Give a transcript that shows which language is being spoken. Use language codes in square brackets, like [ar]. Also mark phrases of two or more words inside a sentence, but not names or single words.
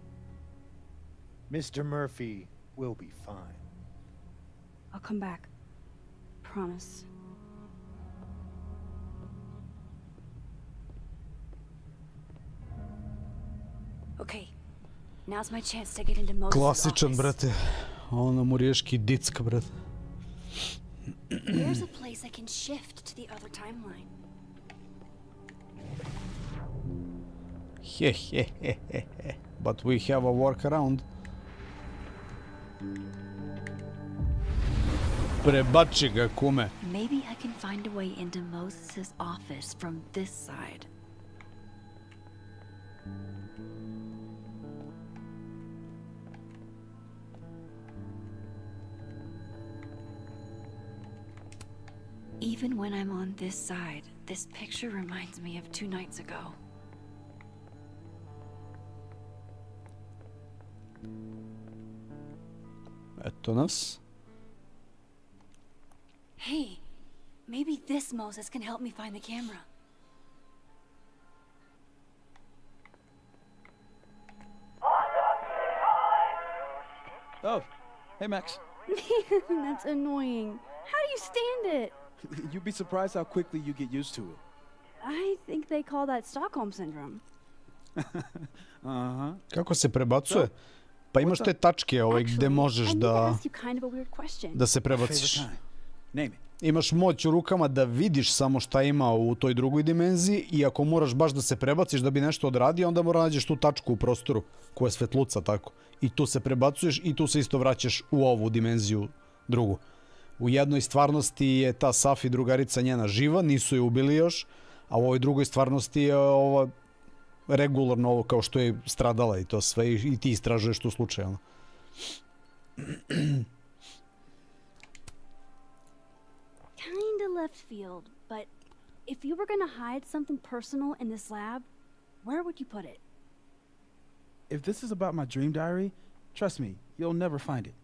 [en] Mr. Murphy will be fine. I'll come back. Promise. Okay. Now's my chance to get into Moses' [sr] Klasičan, [en] office. [sr] brate. Ono mu riješki dicka, brate. [en] There's a place I can shift to the other timeline. But we have a workaround. [sr] Prebači ga, kume. [en] Maybe I can find a way into Moses' office from this side. Even when I'm on this side, this picture reminds me of 2 nights ago. [sr] Eto nas. [en] Hey, maybe this Moses can help me find the camera. Oh, hey Max. That's annoying. How do you stand it? You'd be surprised how quickly you get used to it. I think they call that Stockholm Syndrome. Uh-huh. [sr] Kako se prebacuje? Pa imaš te tačke gde možeš da se prebaciš. Imaš moć u rukama da vidiš samo šta ima u toj drugoj dimenziji i ako moraš baš da se prebaciš da bi nešto odradio, onda mora nađeš tu tačku u prostoru koja je svetluca tako. I tu se prebacuješ i tu se isto vraćaš u ovu dimenziju drugu. U jednoj stvarnosti je ta Safi drugarica njena živa, nisu je ubili još, a u ovoj drugoj stvarnosti je ova regularno ovo kao što je stradala i to sve i ti istražuješ tu slučaj. [en] Kinda left field, but if you were gonna hide something personal in this lab, where would you put it? If this is about my dream diary, trust me, you'll never find it.